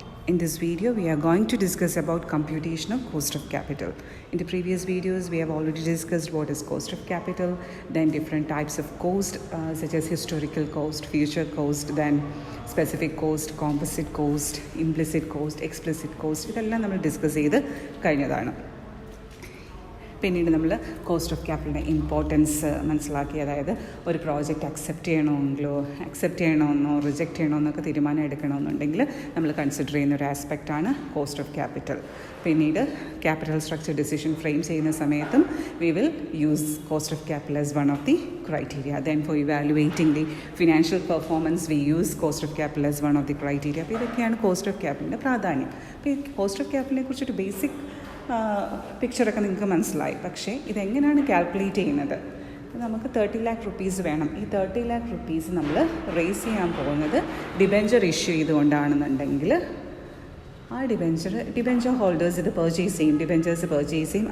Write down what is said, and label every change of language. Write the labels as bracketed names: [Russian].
[English] In this video, we are going to discuss about computation of cost of capital. In the previous videos, we have already discussed what is cost of capital, then different types of cost such as historical cost, future cost, then specific cost, composite cost, implicit cost, explicit cost. [Malayalam] ഇതെല്ലാം നമ്മൾ discuss ചെയ്ത് കഴിഞ്ഞതാണ്. പിന്നീട് നമ്മൾ cost of ക്യാപിറ്റലിൻ്റെ importance മനസ്സിലാക്കി, അതായത് ഒരു project accept ചെയ്യണമെന്നോ reject ചെയ്യണമെന്നൊക്കെ തീരുമാനം എടുക്കണമെന്നുണ്ടെങ്കിൽ നമ്മൾ കൺസിഡർ ചെയ്യുന്ന ഒരു ആസ്പെക്റ്റാണ് കോസ്റ്റ് ഓഫ് ക്യാപിറ്റൽ. പിന്നീട് ക്യാപിറ്റൽ സ്ട്രക്ചർ ഡിസിഷൻ ഫ്രെയിം ചെയ്യുന്ന സമയത്തും [English] We will use cost of capital as one of the criteria. Then for evaluating the financial performance, we use cost of capital as one of the criteria. [Malayalam] അപ്പോൾ ഇതൊക്കെയാണ് cost of ക്യാപിറ്റലിൻ്റെ പ്രാധാന്യം. അപ്പോൾ ഈ cost of ക്യാപിറ്റലിനെ കുറിച്ചൊരു basic പിക്ചറൊക്കെ നിങ്ങൾക്ക് മനസ്സിലായി. പക്ഷേ ഇതെങ്ങനെയാണ് കാൽക്കുലേറ്റ് ചെയ്യുന്നത്? നമുക്ക് 30 lakh റുപ്പീസ് വേണം. ഈ 30 lakh റുപ്പീസ് നമ്മൾ റേസ് ചെയ്യാൻ പോകുന്നത് ഡിബെഞ്ചർ ഇഷ്യൂ ചെയ്തുകൊണ്ടാണെന്നുണ്ടെങ്കിൽ ആ ഡിബെഞ്ചർ ഹോൾഡേഴ്സ് ഇത് ഡിബെഞ്ചേഴ്സ് പർച്ചേസ് ചെയ്യും.